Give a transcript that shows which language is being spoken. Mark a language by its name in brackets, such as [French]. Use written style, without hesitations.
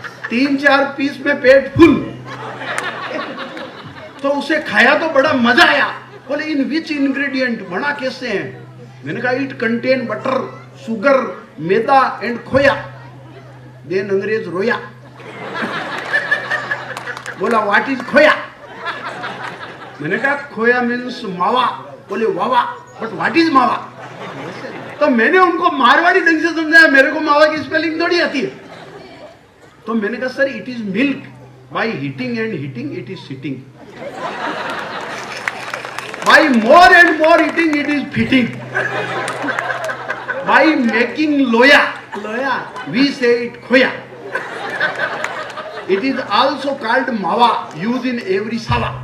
[Hindi] 3-4 piece में पेट full. तो उसे खाया तो बड़ा मजा आया। बोले [English] in which ingredient, [Hindi] बना कैसे हैं? मैंने कहा [English] It contain butter, sugar, maida and khoya. Then [Hindi] अंग्रेज रोया, बोला [English] what is [Hindi] खोया? मैंने कहा खोया मीन्स मावा। बोले वावा, [English] But what is mawa? [Hindi] तो मैंने उनको मारवाड़ी ढंग से समझाया, मेरे को मावा की स्पेलिंग थोड़ी आती है। तो मैंने कहा [English] Sir it is milk, by heating and heating it is sitting, by more and more heating it is fitting, by making लोया we say it khoya, it is also called mawa, use in every सावा।